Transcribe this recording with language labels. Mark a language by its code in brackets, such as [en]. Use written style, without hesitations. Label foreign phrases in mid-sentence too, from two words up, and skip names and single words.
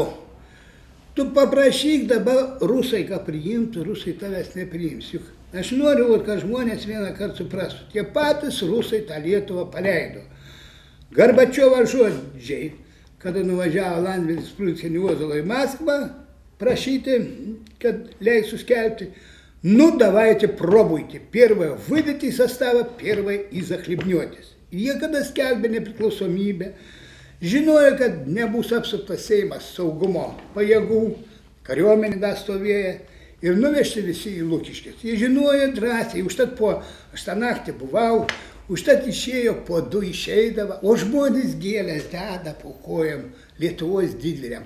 [lt] Tu paprašyk dabar rusai, ką priimtų, rusai tavęs nepriims. Juk aš noriu, kad žmonės vieną kartą suprastų, tie patys rusai tą Lietuvą paleido. Gorbačiovo žodžiai, kada nuvažiavo Landsbergis [ru] с Прусией Озолой в Москву, [lt] prašyti, kad leistų skelbti. [ru] Давайте, пробуйте. Первое, выйдите из состава, первое, и захлебнетесь. [lt] Jie kada skelbė nepriklausomybę, žinojo, kad nebus apsuptas Seimas saugumo pajėgų, kariuomenė dar stovėjo ir nuvežti visi į Lukiškes. Jie žinojo drąsiai, užtat aš tą naktį buvau, užtat išėjo po 2 išeidavo, o žmonės gėlės deda po kojom Lietuvos didvyriam.